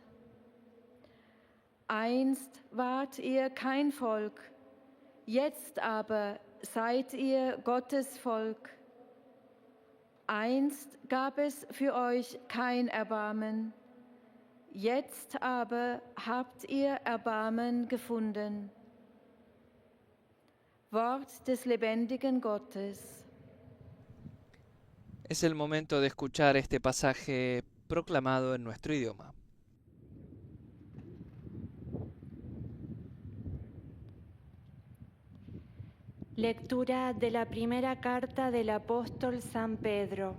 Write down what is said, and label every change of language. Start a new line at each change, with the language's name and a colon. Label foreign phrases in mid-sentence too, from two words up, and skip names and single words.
German: Einst wart ihr kein Volk, jetzt aber seid ihr Gottes Volk. Einst gab es für euch kein Erbarmen, jetzt aber habt ihr Erbarmen gefunden. Wort des lebendigen Gottes.
Spanish: Es el momento de escuchar este pasaje proclamado en nuestro idioma. Lectura de la primera carta del apóstol San Pedro.